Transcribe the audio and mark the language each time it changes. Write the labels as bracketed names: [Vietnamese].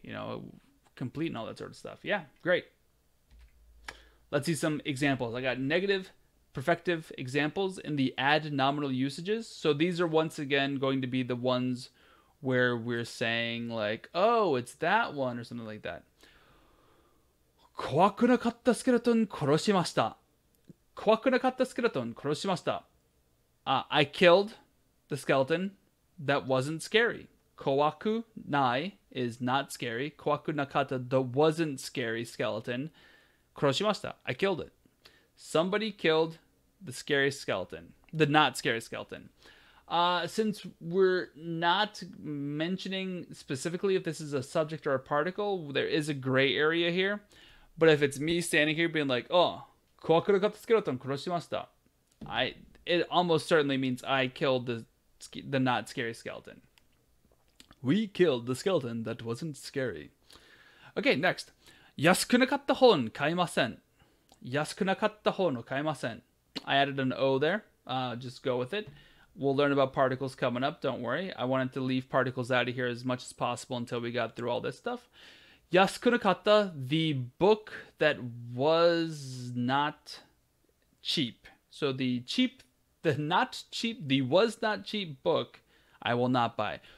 [English] You know, complete and all that sort of stuff. Yeah, great. Let's see some examples. I got negative perfective examples in the adnominal usages. So these are once again going to be the ones where we're saying like, oh, it's that one or something like that. [Japanese] 怖くなかったスケルトン殺しました。怖くなかったスケルトン殺しました。 [English] I killed the skeleton that wasn't scary. [Japanese] Kowaku nai [English] is not scary. [Japanese] Kowaku nakata, [English] the wasn't scary skeleton. [Japanese] Kuroshimashita, [English] I killed it. Somebody killed the scary skeleton. The not scary skeleton. Since we're not mentioning specifically if this is a subject or a particle, there is a gray area here. But if it's me standing here being like, oh, [Japanese] kowaku nakata [English] skeleton [Japanese] kuroshimashita, [English] it almost certainly means I killed the not scary skeleton. We killed the skeleton that wasn't scary. Okay, next. [Japanese] 安くなかった本買いません。安くなかった本を買いません. [English] I added an O there. Just go with it. We'll learn about particles coming up. Don't worry. I wanted to leave particles out of here as much as possible until we got through all this stuff. [Japanese] 安くなかった, [English] the book that was not cheap. So the not cheap, the was not cheap book, I will not buy.